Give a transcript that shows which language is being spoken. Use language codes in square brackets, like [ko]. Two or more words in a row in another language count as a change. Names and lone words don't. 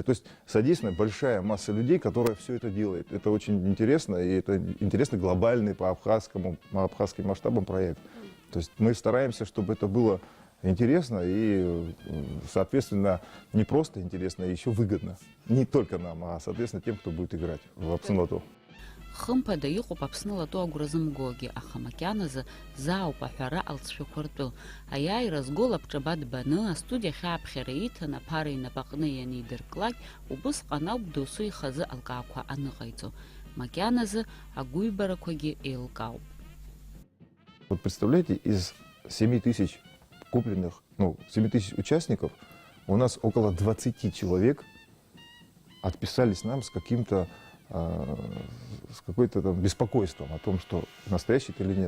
[ru] То есть задействована большая масса людей, которая все это делает. Это очень интересно, и это интересный глобальный по абхазским масштабам проект. То есть мы стараемся, чтобы это было интересно и, соответственно, не просто интересно, а еще выгодно. Не только нам, а, соответственно, тем, кто будет играть в Апсны-лото. [ab] Хымԥада иҟоуп Аԥсны лото агәра аха макьаназы заауп аҳәара алҵшәақәыртәы. Аиааира згоу лабҿаба дбаны, астудиа хьааԥхьара иҭан, аԥара инапаҟны ианидырклак, убысҟан ауп досу ихазы алкаақәа аныҟаиҵо. Макьаназы агәыҩбарақәагьы еилкаауп. [ru] Вот представляете, из 7 тысяч купленных, 7 тысяч участников, у нас около 20 человек отписались нам с каким-то, с какой-то там беспокойством о том, что настоящий это или нет.